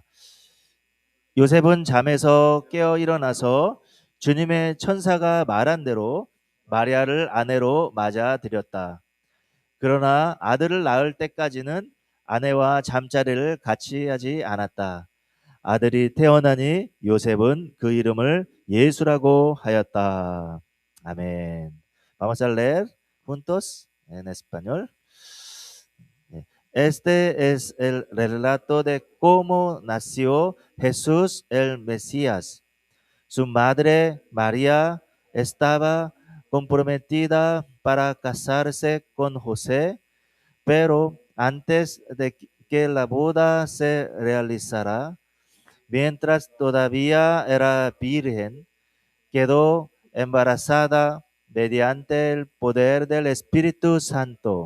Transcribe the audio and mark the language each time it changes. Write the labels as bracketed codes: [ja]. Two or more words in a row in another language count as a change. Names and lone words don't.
[ko] 요셉은 잠에서 깨어 일어나서 주님의 천사가 말한 대로 마리아를 아내로 맞아들였다. 그러나 아들을 낳을 때까지는 아내와 잠자리를 같이 하지 않았다. 아들이 태어나니 요셉은 그 이름을 예수라고 하였다. 아멘. [es] Vamos a leer juntos en español. Este es el relato de cómo nació Jesús el Mesías. Su madre María estaba comprometida para casarse con José, pero antes de que la boda se realizara, mientras todavía era virgen, quedó embarazada mediante el poder del Espíritu Santo.